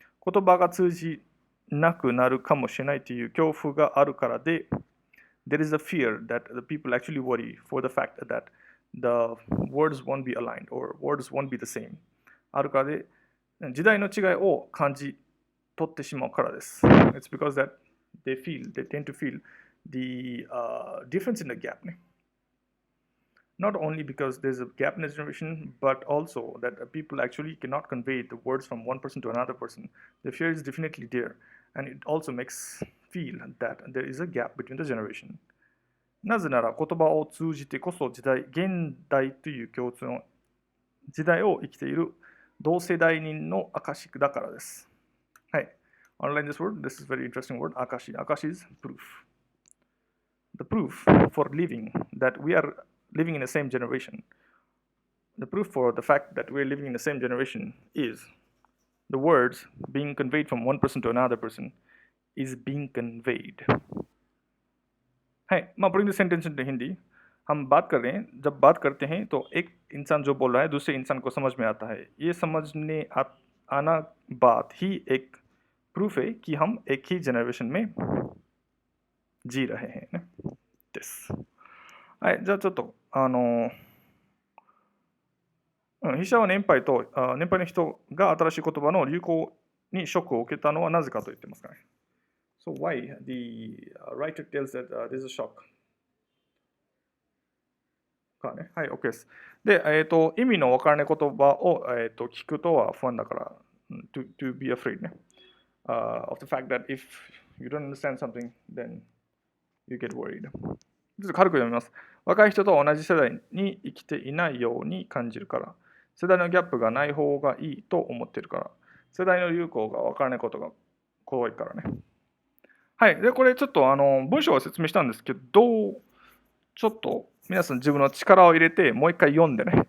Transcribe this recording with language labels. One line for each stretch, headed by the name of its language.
Japanese: 言葉が通じなくなるかもしれないという恐怖があるからで、
English: there is a fear that the people actually worry for the fact that the words won't be aligned or words won't be the same.
Japanese: あるからで、時代の違いを感じ取ってしまうからです。
English: It's because that they tend to feel the difference in the gap. Not only because there's a gap in the generation, but also that people actually cannot convey the words from one person to another person. The fear is definitely there, and it also makes feel that there is a gap between the generation.
Japanese: なぜなら言葉を通じてこそ現代という共通の時代を生きている同世代人の証だからです。はい。
English: Underline this word. This is a very interesting word. 証。証 is proof. The proof for living that we are living in the same generation. The proof for the fact that we are living in the same generation is the words being conveyed from one person to another person is being conveyed.
Hindi: है मैं
English: putting the sentence into
Hindi: Hindi हम बात कर रहे हैं जब बात करते हैं तो एक इंसान जो बोल रहा है दूसरे इंसान को समझ में आता है ये समझने बात ही एक प्रूफ है कि हम एक ही जनरेशन में जी रहे हैंね。
Japanese: です。はい、じゃあちょっと、筆者は年配の人が新しい言葉の流行にショックを受けたのはなぜかと言ってますかね。
English: So why the writer tells that this is a shock?
Japanese: かね。はい、OK です。で、意味のわからない言葉を、聞くとは不安だから、
English: to be afraid
Japanese: ね。
English: of the fact that if you don't understand something, then you get worried.
Japanese: ちょっと軽く読みます。若い人と同じ世代に生きていないように感じるから。世代のギャップがない方がいいと思っているから。世代の流行がわからないことが怖いからね。はい。で、これちょっと文章は説明したんですけど、ちょっと皆さん自分の力を入れてもう一回読んでね。